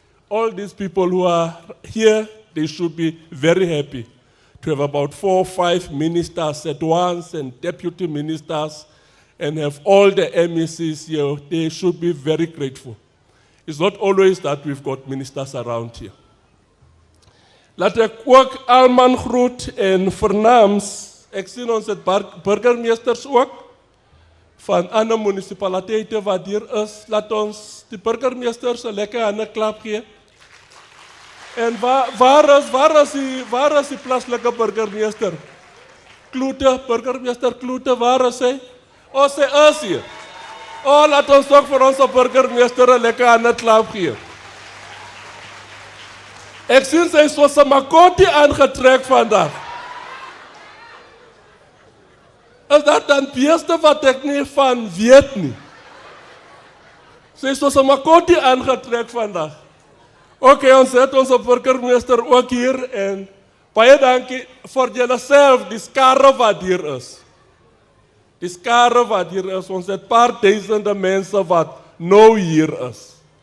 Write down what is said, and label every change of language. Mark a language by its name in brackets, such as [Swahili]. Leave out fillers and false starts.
[English] All these people who are here, they should be very happy to have about 4 or 5 ministers at once and deputy ministers and have all the MECs here. They should be very grateful. It's not always that we've got ministers around here. [Afrikaans] Laat ek ook almal groet en vernaams. Ek sien ons het burgemeesters ook van ander munisipaliteite wat hier is. Laat ons die burgemeesters 'n lekker hande klap gee. En waar is die plaaslike burgemeester? Kloete, burgemeester Kloete, waar is hy? Sy is hier. Laat ons ook vir ons burgemeester 'n lekker hande klap gee. Ek sien sy is soos 'n makoti aangetrek vandag. Is dat dan beeste wat ek nie van weet nie? Sy is soos 'n makoti aangetrek vandag. Oké, ons het ons burgemeester ook hier en baie dankie vir julle self, die skare wat hier is. Die skare wat hier is, ons het paar duisende mense wat nou hier is.